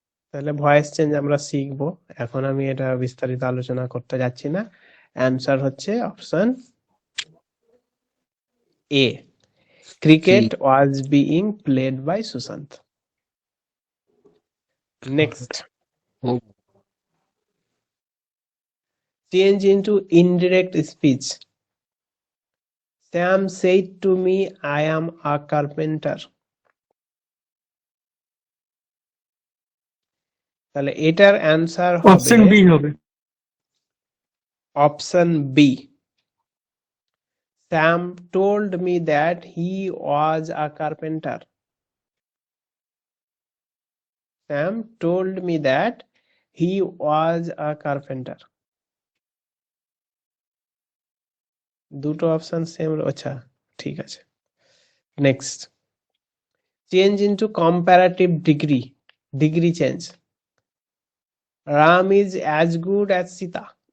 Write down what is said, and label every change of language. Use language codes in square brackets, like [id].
[bn] তাহলে voice change আমরা শিখবো, এখন আমি এটা বিস্তারিত আলোচনা করতে যাচ্ছি না। অ্যান্সার হচ্ছে option A, [en] Cricket was being played by Sushant. Next, change into indirect speech, Sam said to me, I am a carpenter. [bn] তাহলে এটার অ্যান্সার অপশন হবে বি হবে। [en] Option B, Sam told me that he was a carpenter. Sam told me that he was a carpenter. [bn] দুটো option same, আচ্ছা ঠিক আছে। Next, change into comparative degree, degree change. [en] Ram is as good as Sita.